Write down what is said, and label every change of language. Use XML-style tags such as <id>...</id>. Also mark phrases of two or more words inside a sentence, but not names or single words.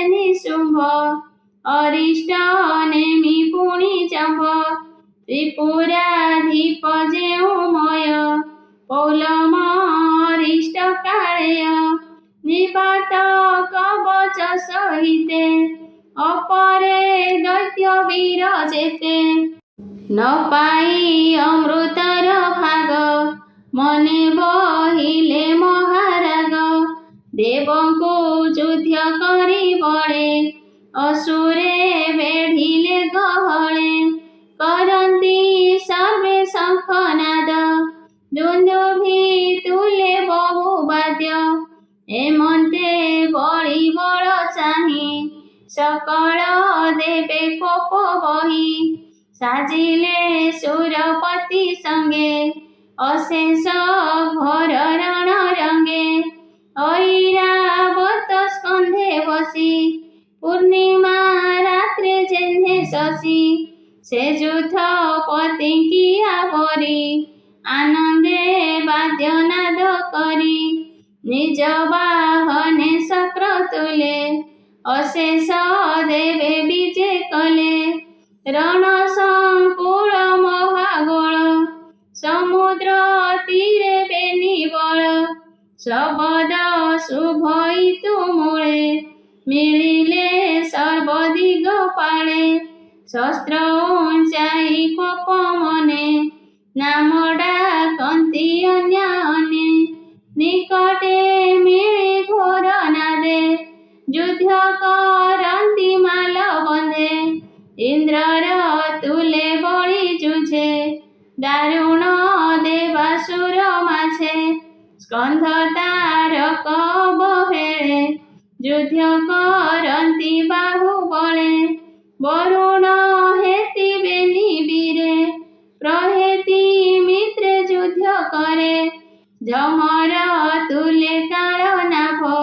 <or>ନିଶୁମ୍ଭ ଅରିଷ୍ଟ ନେମି ପୁଣୀ ଜମ୍ଭ ତ୍ରିପୁରାଧୀପ ଜେଉମୟ ପୌଲମ ଅରିଷ୍ଟ କାଳେୟ ନିପାତ କବଚ ସହିତେ ଅପରେ ଦୈତ୍ୟ ବୀର ଜେତେ ନ ପାଇ ଅମୃତର ଭାଗ ମନେ ବହିଲେ ମହାରାଗ देवଙ୍କୁ ଯୁଦ୍ଧ କରି ବଳେ असुरे ବେଢିଲେ ଗହଳେ କରନ୍ତି ସର୍ବେ ଶଙ୍ଖନାଦ ଦୁନ୍ଦୁଭି ତୁଲେ ବହୁବାଦ୍ୟ ଏମନ୍ତେ ବଳୀ ବଳ ଚାହି ସକଳ ଦେବେ କୋପ ବହି ସାଜିଲେ ସୁରପତି ସଙ୍ଗେ ଅଶେଷ ଘୋର ରଣ ରଙ୍ଗେ ଐରାବତ ସ୍କନ୍ଧେ ବସି ପୂର୍ଣ୍ଣିମା ରାତ୍ରେ ଜେନ୍ହେ ଶଶି ସେ ଜୁଥ ପତି କିଆ ପରି ଆନନ୍ଦେ ବାଦ୍ୟନାଦ କରି ନିଜ ବାହନେ ଶକ୍ର ତୁଲେ ଅଶେଷ ଦେବେ ବିଜେ କଲେ ରଣ ସଙ୍କୁଳ ମହାଗୋଳ ସମୁଦ୍ର ତୀରେ ବେନିବଳ ଶବଦ ଶୁଭଇ ତୁମୁଳେ ମିଳିଲେ ସର୍ବଦିଗ ପାଳେ ଶସ୍ତ୍ର ଉଞ୍ଚାଇ କୋପ ମନେ ନାମ ଡାକନ୍ତି ଅନ୍ୟ ଅନ୍ୟେ ନିକଟେ ମିଳି ଘୋର ନାଦେ ଯୁଦ୍ଧ କରନ୍ତି ମାଲ ବନ୍ଧେ ଇନ୍ଦ୍ରର ତୁଲେ ବଳୀ ଜୁଝେ ଦାରୁଣ ଦେବାସୁର ମାଛେ ସ୍କନ୍ଧ ତାରକ ବହେଳେ ଯୁଦ୍ଧ କରନ୍ତି ବାହୁବଳେ ବରୁଣ ହେତି ବେନି ବୀରେ ପ୍ରହେତି ମିତ୍ରେ ଯୁଦ୍ଧ କରେ ଜମର ତୁଲେ କାଳ ନାଭ</or>